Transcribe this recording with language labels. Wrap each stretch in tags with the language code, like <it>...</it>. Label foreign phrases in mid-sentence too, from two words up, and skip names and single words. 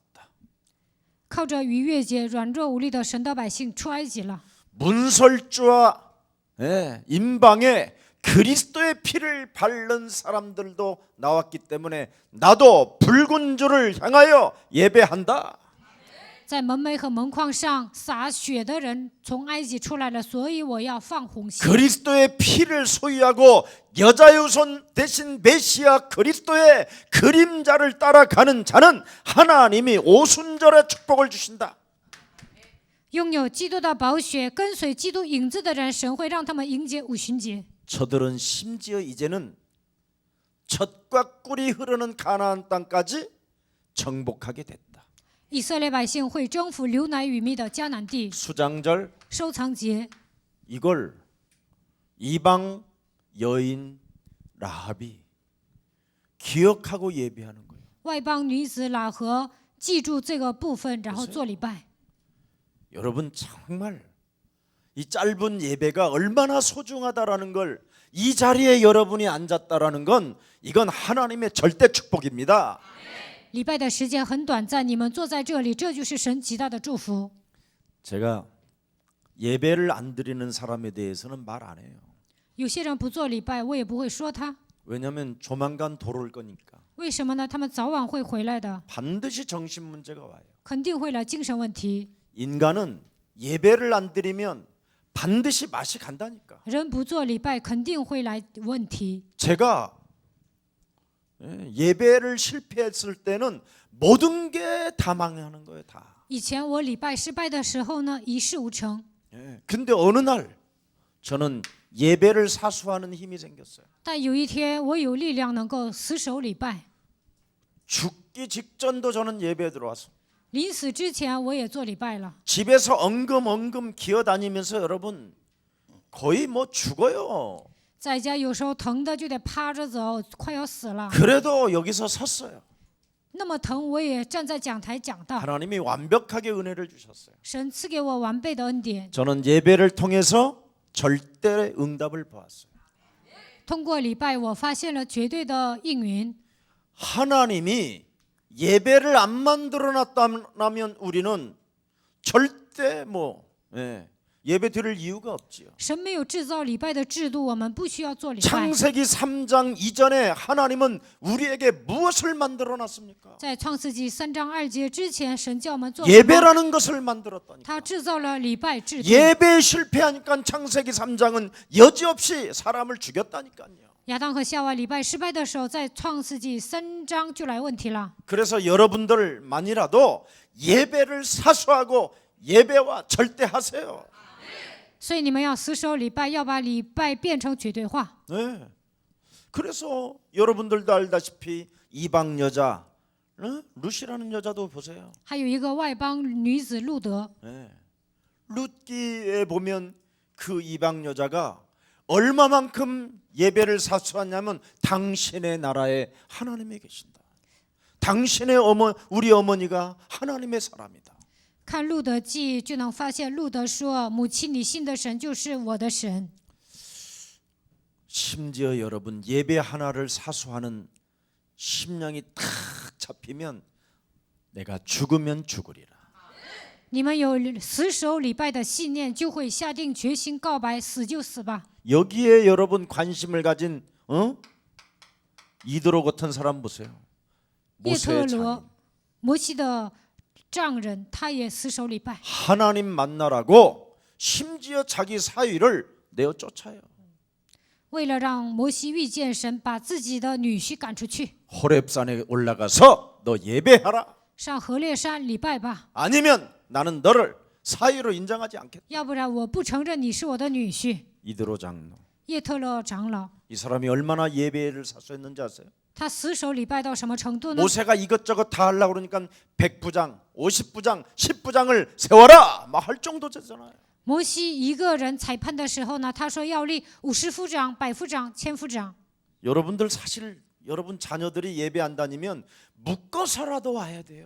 <zh>靠着逾越节，软弱无力的神的百姓出埃及了。</zh> <ko>문설주와 임방에 그리스도의 피를 바른 사람들도 나왔기 때문에 나도 붉은 줄을 향하여 예배한다.</ko> <zh>在门楣和门框上洒血的人从埃及出来了，所以我要放红线。</zh> <ko>그리스도의 피를 소유하고 여자유손 대신 메시아 그리스도의 그림자를 따라가는 자는 하나님이 오순절의 축복을 주신다.</ko> <zh>拥有基督的宝血，跟随基督影子的人，神会让他们迎接五旬节。</zh> <ko>저들은 심지어 이제는 젖과 꿀이 흐르는 가나안 땅까지 정복하게 됐다.</ko> <zh>以色列百姓会征服流奶与蜜的迦南地。</zh> <ko>수장절</ko> <zh>收藏节，</zh> <ko>이걸 이방 여인 라합이 기억하고 예배하는 거예요.</ko> <zh>外邦女子喇合记住这个部分，然后做礼拜。</zh> <ko>여러분 정말 이 짧은 예배가 얼마나 소중하다라는 걸 이 자리에 여러분이 앉았다라는 건 이건 하나님의 절대 축복입니다.</ko> <zh>礼拜的时间很短暂，你们坐在这里，这就是神极大的祝福。</zh> <ko>제가 예배를 안 드리는 사람에 대해서는 말 안 해요.</ko> <zh>有些人不做礼拜，我也不会说他。</zh> <ko>왜냐하면 조만간 돌아올 거니까.</ko> <zh>为什么呢？他们早晚会回来的，</zh> <ko>반드시 정신 문제가 와요.</ko> <zh>肯定会来精神问题。</zh> <ko>인간은 예배를 안 드리면 반드시 맛이 간다니까.</ko> <zh>人不做礼拜，肯定会来问题。</zh> <ko>제가 예배를 실패했을 때는 모든 게 다 망하는 거예요. 다.</ko> <zh>以前我礼拜失败的时候呢，一事无成。</zh> <ko>예. 근데 어느 날 저는 예배를 사수하는 힘이 생겼어요.</ko> <zh>但有一天，我有力量能够死守礼拜。</zh> <ko>죽기 직전도 저는 예배에 들어왔어.</ko> <zh>临死之前，我也做礼拜了。</zh> <ko>집에서 엉금엉금 기어다니면서 여러분 거의 뭐 죽어요.</ko> <zh>在家有时候疼的就得趴着走，快要死了。</zh> <ko>그래도 여기서 섰어요.</ko> <zh>那么疼，我也站在讲台讲道。</zh> <ko>하나님이 완벽하게 은혜를 주셨어요.</ko> <zh>神赐给我完备的恩典。</zh> <ko>저는 예배를 통해서 절대 응답을 보았어요.</ko> <zh>通过礼拜，我发现了绝对的应允。</zh> <ko>하나님이 예배를 안 만들어 놨다면 우리는 절대 예배 드릴 이유가 없지요.</ko> <zh>神没有制造礼拜的制度，我们不需要做礼拜。</zh> <ko>창세기 3장 이전에 하나님은 우리에게 무엇을 만들어 놨습니까?</ko> <zh>在创世纪3章2节之前，神叫我们做什么？</zh> <ko>예배라는 것을 만들었다니까.</ko> <zh>他制造了礼拜制度。</zh> <ko>예배에 실패하니까 창세기 3장은 여지없이 사람을 죽였다니까요.</ko> <zh>亚当和夏娃礼拜失败的时候，在创世纪3章就来问题了。</zh> <ko>그래서 여러분들만이라도 예배를 사수하고 예배와 절대하세요.</ko> <zh>所以你们要死守礼拜，要把礼拜变成绝对化。</zh> <ko>네. 그래서 여러분들도 알다시피 이방 여자 룻이라는 여자도 보세요.</ko> <zh>还有一个外邦女子路德，</zh> <ko>네. 룻기에 보면 그 이방 여자가 얼마만큼 예배를 사수하냐면 당신의 나라에 하나님이 계신다. 당신의 우리 어머니가 하나님의 사람이다.</ko> <zh>看路德记就能发现，路德说：“母亲，你信的神就是我的神。”</zh> <ko>심지어 여러분 예배 하나를 사수하는 심령이 탁 잡히면 내가 죽으면 죽으리라.</ko> <zh>你们有死守礼拜的信念，就会下定决心告白，死就死吧。</zh> <ko>여기에 여러분 관심을 가진 이드로 같은 사람 보세요.</ko> <zh>叶特</zh> <ko>모세의 자녀.</ko> <zh>罗，摩西的丈人，他也死守礼拜，</zh> <ko>하나님 만나라고 심지어 자기 사위를 내어 쫓아요.</ko> <zh>为了让摩西遇见神，把自己的女婿赶出去，</zh> <ko>호렙산에 올라가서 너 예배하라.</ko> <zh>上何烈山礼拜吧，</zh> <ko>아니면 나는 너를 사위로 인정하지 않겠다.</ko> <zh>要不然我不承认你是我的女婿。</zh> <ko>이드로 장로.</ko> <zh>叶特勒长老，</zh> <ko>이 사람이 얼마나 예배를 사수했는지 아세요?</ko> <zh>他死守礼拜到什么程度呢？</zh> <ko>모세가 이것저것 다 하려고 그러니까 100부장, 50부장, 10부장을 세워라 막 할 정도 되잖아요.</ko> <zh>摩西一个人裁判的时候呢，他说要立50夫长、100夫长、1000夫长。</zh> <ko>여러분들 사실 여러분 자녀들이 예배 안 다니면 묶어서라도 와야 돼요.</ko>